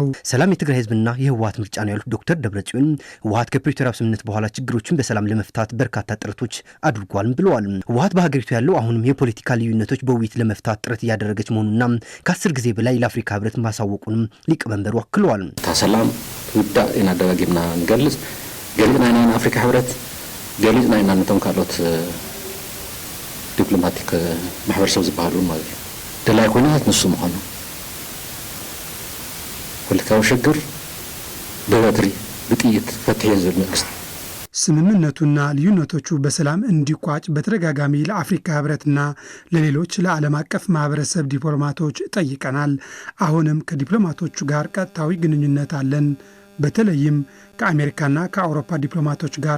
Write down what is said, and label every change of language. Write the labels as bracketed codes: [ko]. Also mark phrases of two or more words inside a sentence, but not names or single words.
[am] ሰላም የትግራይ ህዝብና የህወሓት ምርጫ ነው ያሉት ዶክተር ደብረጽዮን ህወሓት ከፕሪቶሪያው ስምምነት በኋላ ችግሮችን በሰላም ለመፍታት በርካታ ጥረቶች አድርጓል ብለዋል። ህወሓት በሀገሪቱ ያለው አሁንም የፖለቲካ ልዩነቶች በውይይት ለመፍታት ጥረት እያደረገች መሆኑና ከ10 ጊዜ በላይ ለአፍሪካ ህብረት ማሳወቁንም ሊቀመንበሩ አክለዋል። [ti] ሰላም ውዳእ ኢና ደጋጊምና እንገልጽ ገሊጽና ኢና አፍሪካ ህብረት ገሊጽና ኢና ነቶም ካልኦት ዲፕሎማቲክ ማህበረሰብ ዝበሃሉ ማለት እዩ ደላይ ኩናት ንሱ ምዃኑ ፖለቲካዊ ሽግር በበትሪ ብጥይት ፈትሕን ዝብል መንግስት [am] ስምምነቱና ልዩነቶቹ በሰላም እንዲቋጭ በተደጋጋሚ ለአፍሪካ ህብረትና ለሌሎች ለዓለም አቀፍ ማህበረሰብ ዲፕሎማቶች ጠይቀናል። አሁንም ከዲፕሎማቶቹ ጋር ቀጥታዊ ግንኙነት አለን። በተለይም ከአሜሪካና ከአውሮፓ ዲፕሎማቶች ጋር